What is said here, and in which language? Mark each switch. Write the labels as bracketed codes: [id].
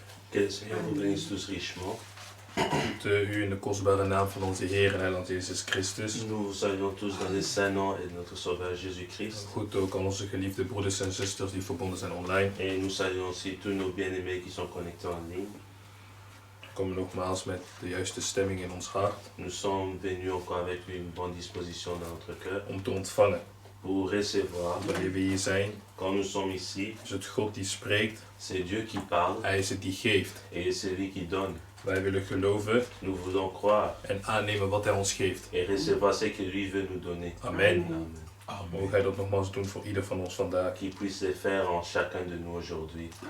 [fr] Que le Seigneur vous bénisse tous richement. [nl] U in de kostbare naam van onze Heer en Heiland Jezus Christus. [fr] Nous vous saluons tous dans le saint nom et de notre Sauveur Jésus-Christ. [nl] Goed ook al onze geliefde broeders en zusters die verbonden zijn online. [fr] Et nous saluons aussi tous nos bien-aimés qui sont connectés en ligne. [nl] We komen nogmaals met de juiste stemming in ons hart. [fr] Nous sommes venus encore avec une bonne disposition dans notre cœur. [nl] Om te ontvangen. [fr] Pour recevoir. [nl] Wanneer we hier zijn. [fr] Quand nous sommes ici. [nl] Is het God die spreekt. [fr] C'est Dieu qui parle. [nl] Hij is het die geeft. [fr] Et c'est lui qui donne. [nl] Wij willen geloven. [fr] Nous voulons croire. [nl] En aannemen wat hij ons geeft. [fr] Et recevoir ce que lui veut nous donner. Amen. Amen. [nl] Mogen hij dat nogmaals doen voor ieder van ons vandaag. [fr] Qu'il puisse le faire en chacun de nous aujourd'hui.